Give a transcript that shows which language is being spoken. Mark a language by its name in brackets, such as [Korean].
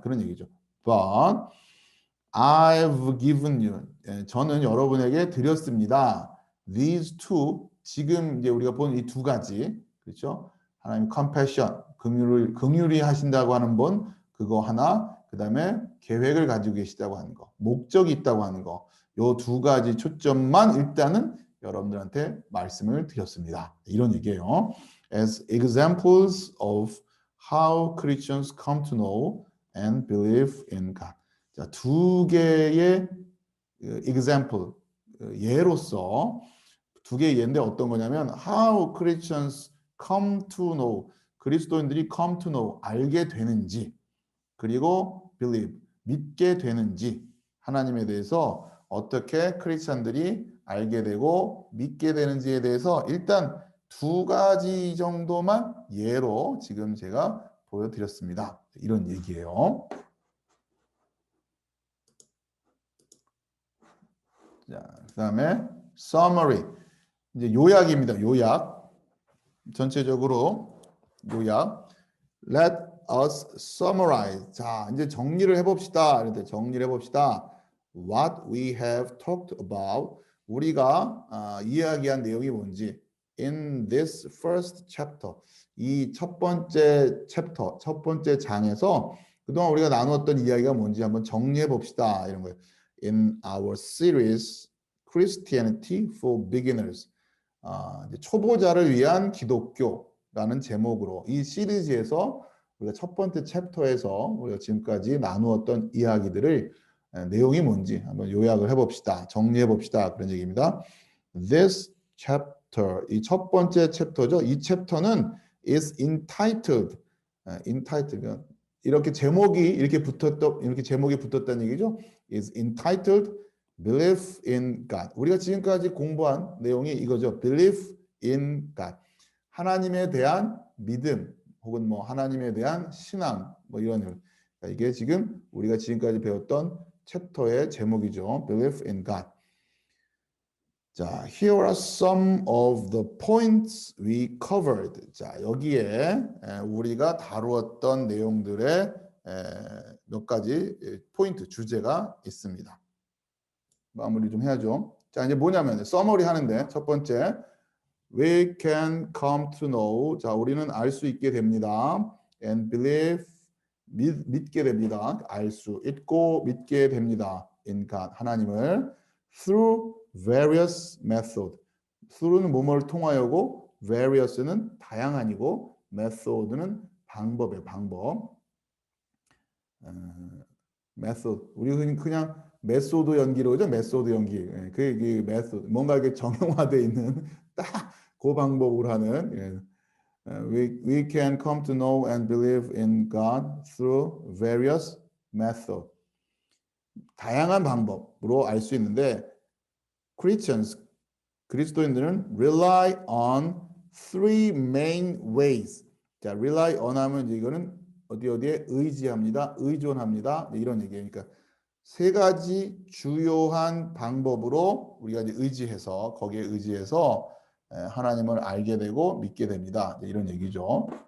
[Korean] 그런 얘기죠. [English] But I've given you, [Korean] 저는 여러분에게 드렸습니다. [English] These two, [Korean] 지금 이제 우리가 본 이 두 가지, 그렇죠? 하나님 compassion, 긍휼히 하신다고 하는 분, 그거 하나, 그 다음에 계획을 가지고 계시다고 하는 거, 목적이 있다고 하는 거, 요 두 가지 초점만 일단은 여러분들한테 말씀을 드렸습니다. 이런 얘기예요. [English] As examples of how Christians come to know and believe in God. [Korean] 자, 두 개의 example, 예로서 두 개의 예인데 어떤 거냐면 [English] how Christians come to know, [Korean] 그리스도인들이 [English] come to know, [Korean] 알게 되는지, 그리고 believe, 믿게 되는지, 하나님에 대해서 어떻게 크리스찬들이 알게 되고 믿게 되는지에 대해서 일단 두 가지 정도만 예로 지금 제가 보여드렸습니다. 이런 얘기예요. 자, 그다음에 summary. 이제 요약입니다. 요약. 전체적으로 요약. [English] Let us summarize. [Korean] 자, 이제 정리를 해봅시다. 이렇게 정리를 해봅시다. [English] What we have talked about. [Korean] 우리가 이야기한 내용이 뭔지. [English] In this first chapter. [Korean] 이 첫 번째 챕터, 첫 번째 장에서 그동안 우리가 나누었던 이야기가 뭔지 한번 정리해 봅시다. 이런 거예요. [English] In our series Christianity for Beginners. [Korean] 이제 초보자를 위한 기독교라는 제목으로 이 시리즈에서 우리가 첫 번째 챕터에서 우리가 지금까지 나누었던 이야기들을 내용이 뭔지 한번 요약을 해봅시다. 정리해봅시다. 그런 얘기입니다. [English] This chapter, [Korean] 이 첫 번째 챕터죠. 이 챕터는 [English] is entitled, entitled, [Korean] 이렇게 제목이 이렇게 붙었던, 이렇게 제목이 붙었다는 얘기죠. [English] is entitled Belief in God. [Korean] 우리가 지금까지 공부한 내용이 이거죠. [English] Belief in God. [Korean] 하나님에 대한 믿음 혹은 뭐 하나님에 대한 신앙 뭐 이런 이게 지금 우리가 지금까지 배웠던 챕터의 제목이죠. [English] Belief in God. 자, here are some of the points we covered. [Korean] 자, 여기에 우리가 다루었던 내용들의 몇 가지 포인트, 주제가 있습니다. 마무리 좀 해야죠. 자, 이제 뭐냐면 서머리 하는데 첫 번째 [English] we can come to know. [Korean] 자, 우리는 알 수 있게 됩니다. [English] and believe. [Korean] 믿게 됩니다. 알 수 있고 믿게 됩니다. [English] in God. [Korean] 하나님을 [English] through various method. [Korean] through는 뭐뭐를 통하여고 various는 다양한이고 method는 방법이에요. 방법. [English] method. [Korean] 우리 그냥 메소드 연기로 그죠? 메소드 연기. 그 메소드. 뭔가 이게 정형화되어 있는 딱 그 방법으로 하는 [English] we can come to know and believe in God through various methods. [Korean] 다양한 방법으로 알 수 있는데 [English] Christians, [Korean] 그리스도인들은 [English] rely on three main ways. [Korean] 자, rely on 하면 이거는 어디에 의지합니다. 의존합니다. 이런 얘기예요. 그러니까 세 가지 주요한 방법으로 우리가 이제 의지해서 거기에 의지해서 하나님을 알게 되고 믿게 됩니다. 이런 얘기죠.